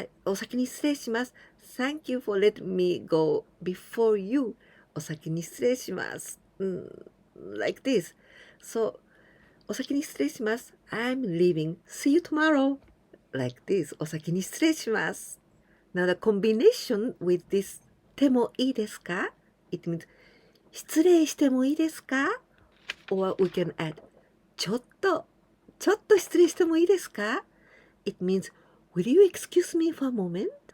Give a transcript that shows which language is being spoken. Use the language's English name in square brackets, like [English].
[Japanese] お先に失礼します [English] Thank you for letting me go before you. [Japanese] お先に失礼します [English] like this. So, [Japanese] お先に失礼します [English] I'm leaving. See you tomorrow. Like this. [Japanese] お先に失礼します [English] Now the combination with this てもいいですか It means 失礼してもいいですか Or we can add [Japanese] ちょっと失礼してもいいですか [English] It means Will you excuse me for a moment?